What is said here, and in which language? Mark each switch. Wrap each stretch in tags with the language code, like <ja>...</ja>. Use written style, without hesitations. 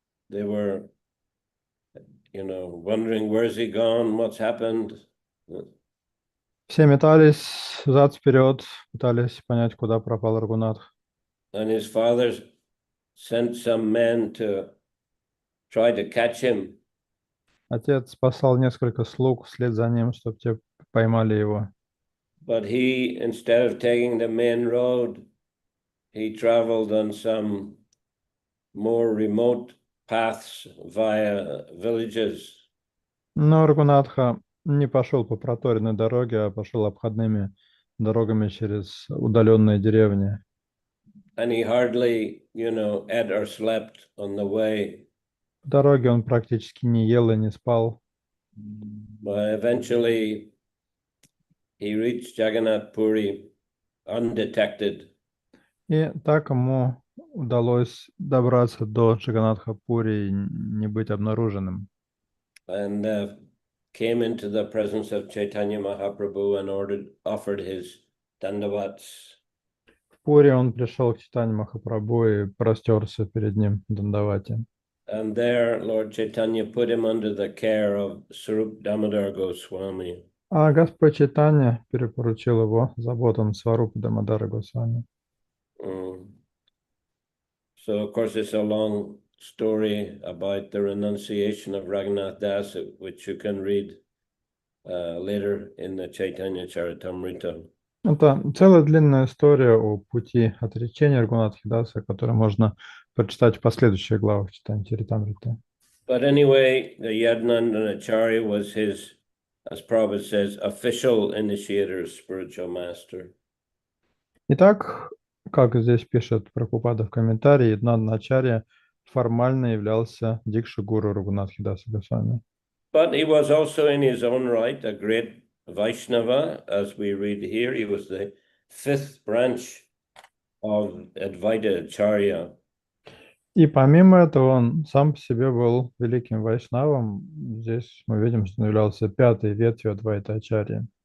<en>They were, wondering, where's he gone, what's happened?</en> <ru>Все метались взад-вперед, пытались понять, куда пропал Рагунат.</ru> <en>And his father sent some men to try to catch him.</en> <ru>Отец послал несколько слуг вслед за ним, чтобы те поймали его.</ru> <en>But he, instead of taking the main road, he traveled on some more remote paths via villages.</en> <ru>Но Рагунатха не пошел по проторенной дороге, а пошел обходными дорогами через удаленные деревни.</ru> <en>And he hardly, ate or slept on the way.</en> <ru>По дороге он практически не ел и не спал.</ru> <en>But eventually, he reached Jagannath Puri undetected.</en> <ru>И так ему удалось добраться до Джаганнатха-Пури и не быть обнаруженным.</ru> <en>And came into the presence of Chaitanya Mahaprabhu and offered his dandavats.</en> <ru>В Пури он пришел к Чайтанье Махапрабху и простерся перед ним в Дандавате.</ru> <en>And there Lord Chaitanya put him under the care of Sarup Damodar Goswami.</en> <ru>А Господь Чайтанья перепоручил его заботам Сварупы Дамодара Госвами.</ru> <en>So, of course, it's a long story about the renunciation of Raghunath Das, which you can read later in the Chaitanya Charitamrita.</en> <ru>Это целая длинная история о пути отречения Рагунатхи Даса, которую можно прочитать в последующих главах Чайтаньи Чаритамриты.</ru> <en>But anyway, the Yadnandana Acharya was his, as Prabhupada says, official initiator, spiritual master.</en> <ru>Итак, как здесь пишет Прабхупада в комментарии, Яднандана Ачарья формально являлся дикши-гуру Рагунатхи Даса Госвами.</ru> <en>But he was also in his own right a great Vaishnava, as we read here. He was the fifth branch of Advaita Acharya.</en> <ru>И помимо этого он сам по себе был великим вайшнавом. Здесь мы видим, что он являлся пятой ветвью Адвайта Ачарьи.</ru>